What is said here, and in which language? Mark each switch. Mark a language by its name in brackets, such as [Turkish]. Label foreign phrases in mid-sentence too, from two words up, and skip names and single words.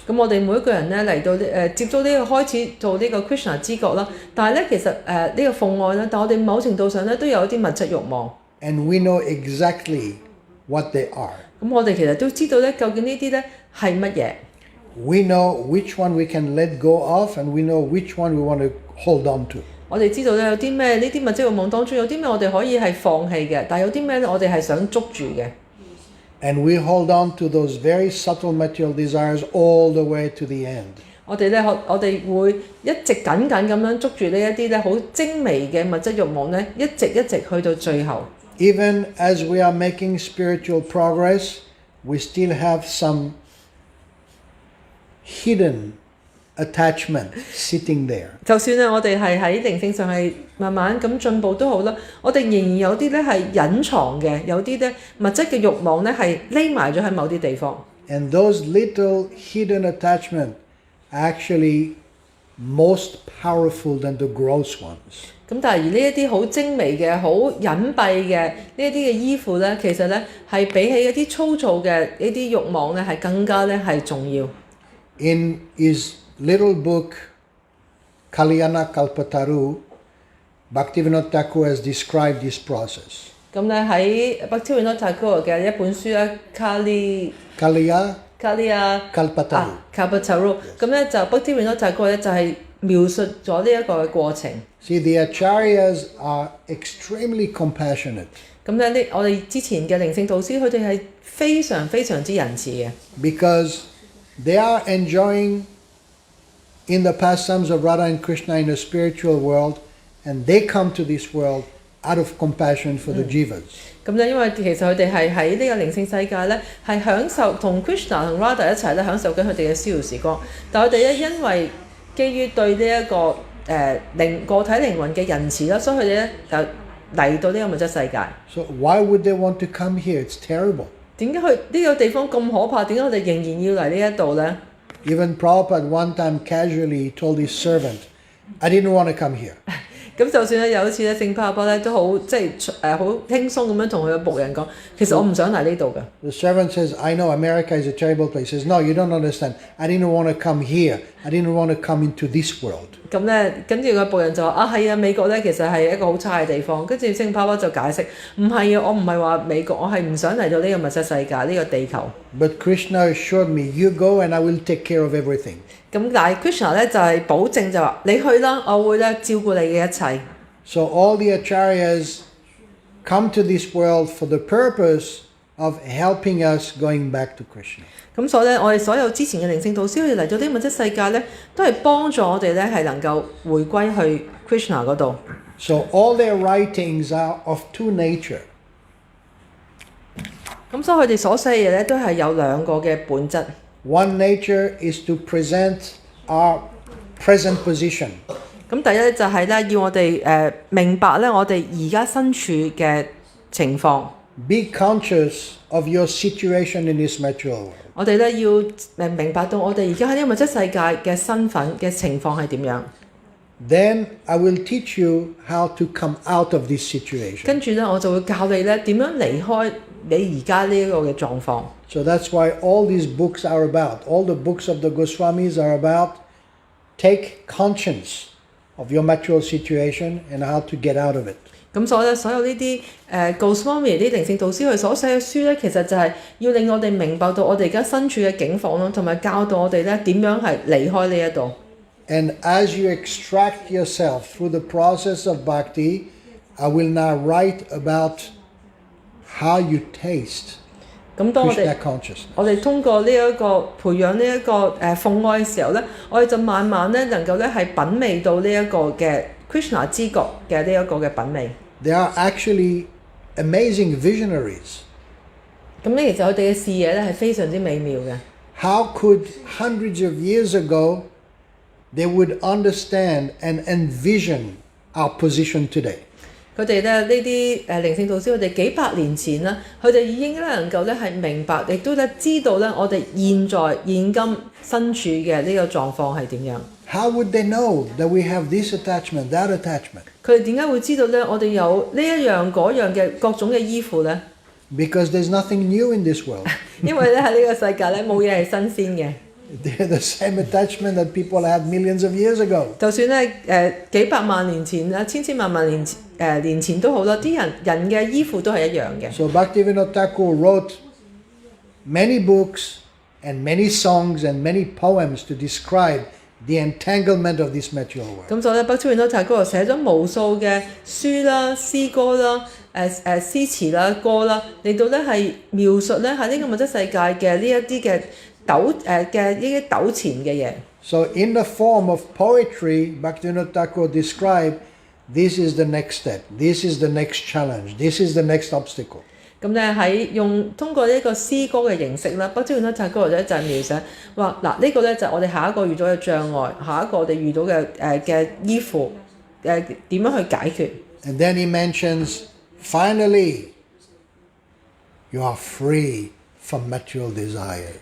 [Cantonese] 咁我哋每一個人咧嚟到接觸呢個開始做呢個 Krishna 知覺啦，但係咧其實呢個奉愛咧，但我哋某程度上咧都有一啲物質慾望。 [English] And we know exactly what they are. [Cantonese] 咁我哋其實都知道咧，究竟呢啲咧係乜嘢？ [English] We know which one we can let go of, and we know which one we want to hold on to. [Cantonese] 我哋知道咧有啲咩呢啲物質慾望當中有啲咩我哋可以係放棄嘅，但係有啲咩咧我哋係想捉住嘅。 [English] And we hold on to those very subtle material desires all the way to the end. [Cantonese] 我哋會一直緊咁樣捉住呢一啲咧好精微嘅物質慾望咧，一直去到最後。 [English] Even as we are making spiritual progress, we still have some hidden attachment sitting there. [Cantonese] 就算咧我哋係喺靈性上係慢慢咁進步都好啦，我哋仍然有啲咧係隱藏嘅，有啲咧物質嘅慾望咧係匿埋咗喺某啲地方。 [English] And those little hidden attachment are actually most powerful than the gross ones. [Cantonese] 咁但係而呢一啲好精微嘅、好隱蔽嘅呢一啲嘅依附咧，其實咧係比起一啲粗糙嘅呢啲慾望咧係更加咧係重要。 [English] In his little book Kalyana Kalpataru, Bhaktivinoda Thakur has described this process. [Cantonese] 咁咧喺 Bhaktivinoda Thakur 嘅一本書咧 Kalya Kalpataru. Kalpataru，咁咧就 Bhaktivinoda Thakur 咧就係描述咗呢一個嘅過程。 [English] See, the acharyas are extremely compassionate. [Cantonese] 咁咧我哋之前嘅靈性導師佢哋係非常之仁慈嘅。 [English] Because they are enjoying in the pastimes of Radha and Krishna in the spiritual world, and they come to this world out of compassion for the jivas. [Cantonese] 咁咧，因為其實佢哋係喺呢個靈性世界咧，係享受同 Krishna 同 Radha 一齊咧享受緊佢哋嘅逍遙時光。但係佢哋咧因為基於對呢一個個體靈魂嘅仁慈啦，所以佢哋咧就嚟到呢個物質世界。 [English] So why would they want to come here? It's terrible. [Cantonese] 點解去呢個地方咁可怕？點解我哋仍然要嚟呢一度咧？ [English] Even Prabhupada one time casually told his servant, I didn't want to come here. [Cantonese] 咁就算咧有一次咧，聖巴巴咧都好即係好輕鬆咁樣同佢嘅僕人講，其實我唔想嚟呢度嘅。 [English] The servant says, I know America is a terrible place. He says, no, you don't understand. I didn't want to come here. I didn't want to come into this world. [Cantonese] 咁咧，跟住個僕人就話：係啊，美國咧其實係一個好差嘅地方。跟住聖巴巴就解釋：唔係啊，我唔係話美國，我係唔想嚟到呢個物質世界呢個地球。 [English] But Krishna assured me, you go and I will take care of everything. [Cantonese] 咁但係 Krishna 咧就係保證就話：你去啦，我會咧照顧你嘅一切。 [English] So all the acharyas come to this world for the purpose of helping us going back to Krishna. [Cantonese] 咁所以咧，我哋所有之前嘅靈性導師，佢哋嚟到呢個物質世界咧，都係幫助我哋咧係能夠回歸去 Krishna 嗰度。 [English] So all their writings are of two nature. [Cantonese] 咁所以佢哋所寫嘅嘢咧，都係有兩個嘅本質。 [English] One nature is to present our present position. [Cantonese] 咁第一就係咧，要我哋明白咧，我哋而家身處嘅情況。 [English] be conscious of your situation in this material world. [Cantonese] 我哋咧要明白到我哋而家喺呢個物質世界嘅身份嘅情況係點樣。 [English] Then I will teach you how to come out of this situation. [Cantonese] 跟住咧，我就會教你咧點樣離開你而家呢一個嘅狀況。 [English] So that's why all these books are about. All the books of the Goswamis are about take conscience of your material situation and how to get out of it. [Cantonese] 咁所以咧，所有呢啲Goswami 啲靈性導師佢所寫嘅書咧，其實就係要令我哋明白到我哋而家身處嘅境況咯，同埋教導我哋咧點樣係離開呢一度。 [English] And as you extract yourself through the process of bhakti, I will now write about how you taste [Cantonese] 咁當 [English] Krishna consciousness. [Cantonese] 我哋通過呢一個培養呢一個奉愛嘅時候咧，我哋就慢慢咧能夠咧係品味到呢一個嘅 Krishna 知覺嘅呢一個嘅品味。 [English] They are actually amazing visionaries. [Cantonese] 咁咧其實佢哋嘅視野咧係非常之美妙嘅。 [English] How could hundreds of years ago they would understand and envision our position today? [Cantonese] 佢哋咧呢啲靈性導師，佢哋幾百年前啦，佢哋已經咧能夠咧係明白，亦都咧知道咧我哋現今身處嘅呢個狀況係點樣。 [English] How would they know that we have this attachment, that attachment? [Cantonese] 佢哋點解會知道咧？我哋有呢一樣嗰樣嘅各種嘅依附咧？ [English] Because there's nothing new in this world. [Cantonese] 因為咧喺呢個世界咧冇嘢係新鮮嘅。 [English] They're the same attachment that people had millions of years ago. [Cantonese] 就算咧幾百萬年前啦，千萬年前都好啦，啲人嘅依附都係一樣嘅。 [English] So Bhaktivinoda Thakur wrote many books and many songs and many poems to describe the entanglement of this material world. [Cantonese] 咁所以咧，北川元太嗰度寫咗無數嘅書啦、詩歌啦、詩詞啦、歌啦，嚟到咧係描述咧喺呢個物質世界嘅呢一啲嘅糾纏嘅嘢。 [English] So in the form of poetry, Bhaktivinoda Thakur described this is the next step, this is the next challenge, this is the next obstacle. [Cantonese] 咁咧喺通過呢個詩歌嘅形式啦，北川元太嗰度咧就係描寫話嗱呢個咧就係我哋下一個遇到嘅障礙，下一個我哋遇到嘅依附點樣去解決。 [English] And then he mentions, finally, you are free from material desires.